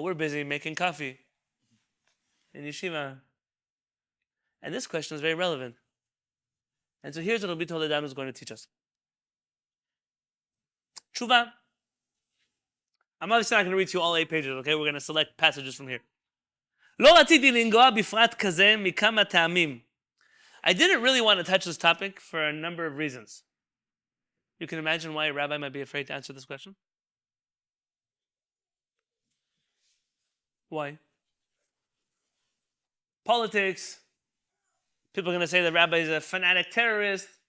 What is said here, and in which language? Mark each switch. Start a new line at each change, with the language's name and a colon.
English: We're busy making coffee in yeshiva. And this question is very relevant. And so here's what Rabbi Toledano is going to teach us. Tshuva. I'm obviously not going to read to you all 8 pages, okay? We're going to select passages from here.
Hebrew: לא רציתי לנגוע בפרט כזה מכמה טעמים.
English: I didn't really want to touch this topic for a number of reasons. You can imagine why a rabbi might be afraid to answer this question? Why? Politics. People are going to say the rabbi is a fanatic terrorist.